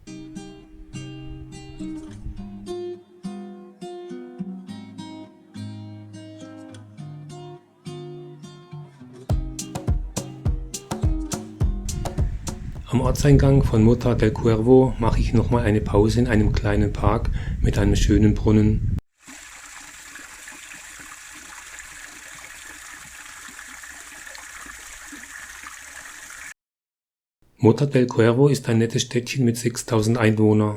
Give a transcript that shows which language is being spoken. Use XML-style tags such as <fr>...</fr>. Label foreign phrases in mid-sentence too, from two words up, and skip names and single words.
<de>Am Ortseingang von Mota del Cuervo mache ich nochmal eine Pause in einem kleinen Park mit einem schönen Brunnen. Mota del Cuervo ist ein nettes Städtchen mit 6000 Einwohnern.</de>